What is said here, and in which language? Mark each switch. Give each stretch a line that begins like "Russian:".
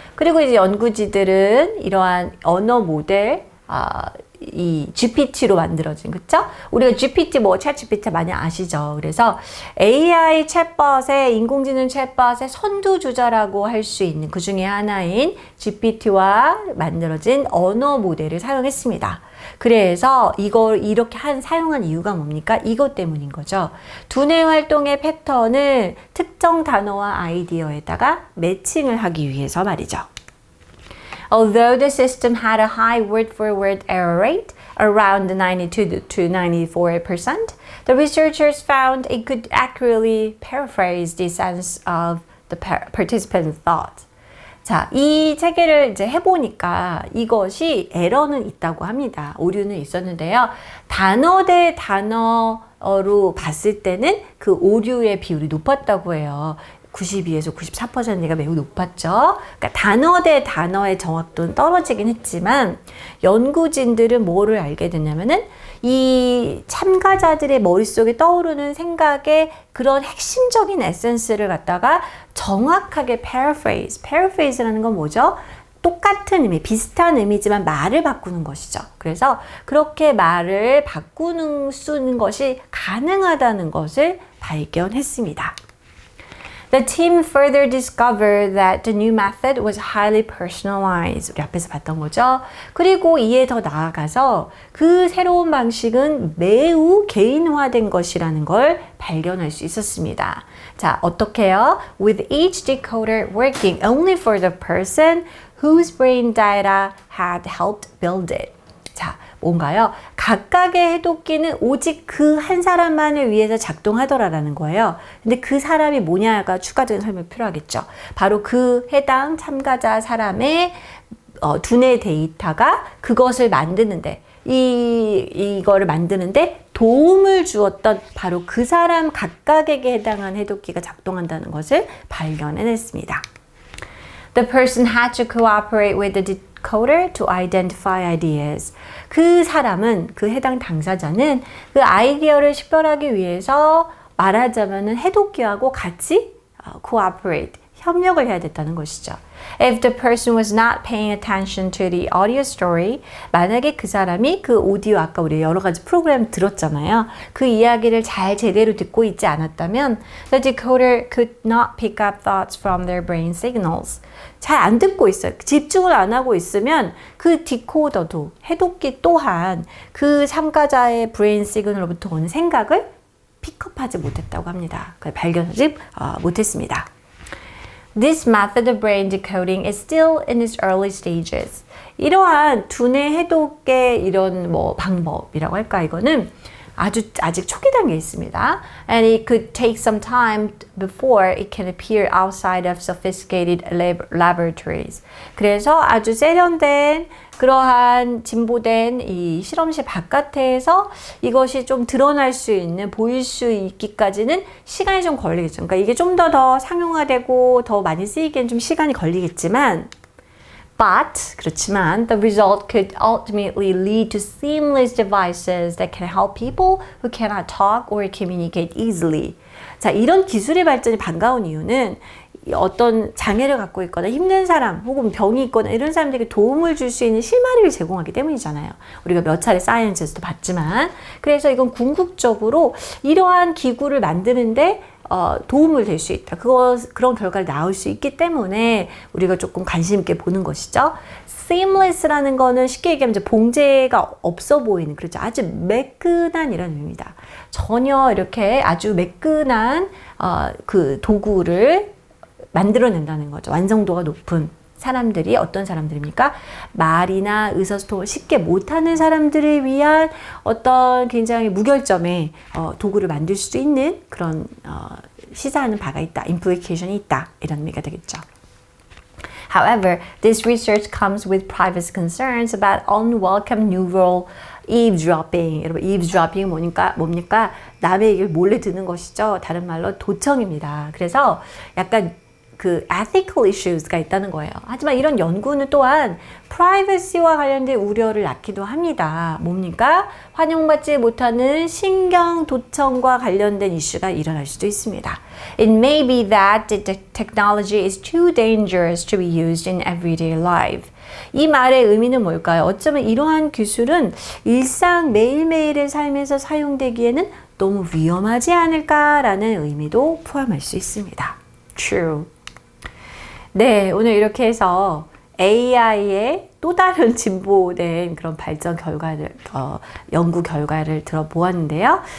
Korean: 그리고 이제 연구지들은 이러한 언어 모델, 이 GPT로 만들어진, 그쵸? 우리가 GPT, 챗 GPT 많이 아시죠? 그래서 AI 챗봇의, 인공지능 챗봇의 선두주자라고 할 수 있는 그 중에 하나인 GPT와 만들어진 언어 모델을 사용했습니다. 그래서 이걸 이렇게 사용한 이유가 뭡니까? 이것 때문인 거죠. 두뇌 활동의 패턴을 특정 단어와 아이디어에다가 매칭을 하기 위해서 말이죠.
English: Although the system had a high word-for-word error rate, around 92 to 94%, the researchers found it could accurately paraphrase the sense of the participant's thought.
Korean: 자, 이 체계를 이제 해보니까 이것이 에러는 있다고 합니다. 오류는 있었는데요. 단어 대 단어로 봤을 때는 그 오류의 비율이 높았다고 해요. 92에서 94%가 매우 높았죠. 그러니까 단어 대 단어의 정확도는 떨어지긴 했지만 연구진들은 뭐를 알게 됐냐면은 이 참가자들의 머릿속에 떠오르는 생각의 그런 핵심적인 에센스를 갖다가 정확하게 paraphrase라는 건 뭐죠? 똑같은 의미, 비슷한 의미지만 말을 바꾸는 것이죠. 그래서 그렇게 말을 쓰는 것이 가능하다는 것을 발견했습니다.
English: The team further discovered that the new method was highly personalized.
Korean: 우리 앞에서 봤던 거죠. 그리고 이에 더 나아가서 그 새로운 방식은 매우 개인화된 것이라는 걸 발견할 수 있었습니다. 자, 어떻게요?
English: With each decoder working only for the person whose brain data had helped build it.
Korean: 자, 뭔가요? 각각의 해독기는 오직 그 한 사람만을 위해서 작동하더라라는 거예요. 근데 그 사람이 뭐냐가 추가적인 설명이 필요하겠죠. 바로 그 해당 참가자 사람의 두뇌 데이터가 그것을 만드는데 이거를 만드는데 도움을 주었던 바로 그 사람 각각에게 해당한 해독기가 작동한다는 것을 발견해냈습니다.
English: The person had to cooperate with the decoder to identify ideas.
Korean: 그 사람은, 그 해당 당사자는 그 아이디어를 식별하기 위해서 말하자면은 해독기하고 같이 cooperate, 협력을 해야 됐다는 것이죠.
English: If the person was not paying attention to the audio story,
Korean: 만약에 그 사람이 그 오디오 아까 우리 여러 가지 프로그램 들었잖아요. 그 이야기를 잘 제대로 듣고 있지 않았다면
English: the decoder could not pick up thoughts from their brain signals.
Korean: 잘 안 듣고 있어요. 집중을 안 하고 있으면 그 디코더도 해독기 또한 그 참가자의 브레인 시그널로부터 오는 생각을 픽업하지 못했다고 합니다. 그걸 발견하지 못했습니다.
English: This method of brain decoding is still in its early stages.
Korean: 이러한 두뇌 해독의 이런 방법이라고 할까 이거는 아직 초기 단계에 있습니다.
English: And it could take some time before it can appear outside of sophisticated laboratories.
Korean: 그래서 아주 세련된 그러한 진보된 이 실험실 바깥에서 이것이 좀 드러날 수 있는, 보일 수 있기까지는 시간이 좀 걸리겠죠. 그러니까 이게 좀 더 상용화되고 더 많이 쓰이기엔 좀 시간이 걸리겠지만 그렇지만
English: the result could ultimately lead to seamless devices that can help people who cannot talk or communicate easily.
Korean: 자, 이런 기술의 발전이 반가운 이유는 어떤 장애를 갖고 있거나 힘든 사람 혹은 병이 있거나 이런 사람들에게 도움을 줄 수 있는 실마리를 제공하기 때문이잖아요. 우리가 몇 차례 사이언스에서도 봤지만 그래서 이건 궁극적으로 이러한 기구를 만드는데 도움을 될 수 있다. 그런 결과를 나올 수 있기 때문에 우리가 조금 관심 있게 보는 것이죠. seamless라는 거는 쉽게 얘기하면 이제 봉제가 없어 보이는, 그렇죠. 아주 매끈한 이런 의미입니다. 전혀 이렇게 아주 매끈한 그 도구를 만들어낸다는 거죠. 완성도가 높은 사람들이 어떤 사람들입니까? 말이나 의사소통을 쉽게 못하는 사람들을 위한 어떤 굉장히 무결점의 도구를 만들 수 있는 그런 시사하는 바가 있다, implication이 있다, 이런 의미가 되겠죠.
English: However, this research comes with privacy concerns about unwelcome neural eavesdropping.
Korean: 여러분, eavesdropping 뭡니까? 남의 얘기를 몰래 듣는 것이죠. 다른 말로 도청입니다. 그래서 약간 그
English: ethical issues
Korean: 가 있다는 거예요. 하지만 이런 연구는 또한 privacy와 관련된 우려를 낳기도 합니다. 뭡니까? 환영받지 못하는 신경 도청과 관련된 이슈가 일어날 수도 있습니다.
English: It may be that the technology is too dangerous to be used in everyday life.
Korean: 이 말의 의미는 뭘까요? 어쩌면 이러한 기술은 일상 매일매일의 삶에서 사용되기에는 너무 위험하지 않을까라는 의미도 포함할 수 있습니다.
English: True.
Korean: 네, 오늘 이렇게 해서 AI의 또 다른 진보된 그런 발전 결과를, 연구 결과를 들어보았는데요.